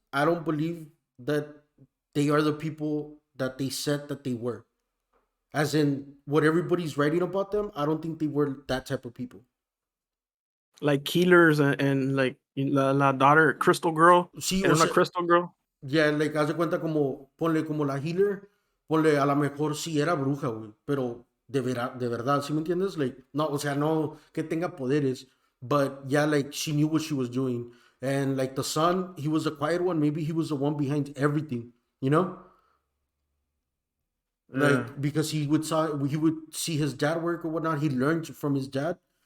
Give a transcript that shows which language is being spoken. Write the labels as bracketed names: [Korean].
[English] I don't believe that they are the people that they said that they were. As in what everybody's writing about them, I don't think they were that type of people. Like healers and like la daughter, Crystal Girl. [Spanish] Sí, Era o una sea, [English] Crystal Girl. [Spanish] ya, like, haz de cuenta como, ponle como la healer, ponle a lo mejor sí era bruja, güey, pero de verdad, ¿sí me entiendes? [English] Like, no, [Spanish] o sea, no que tenga poderes, [English] but yeah, like, she knew what she was doing. And like the son, he was a quiet one, maybe he was the one behind everything, you know? Yeah. Like, because he would see his dad work or whatnot, he learned from his dad.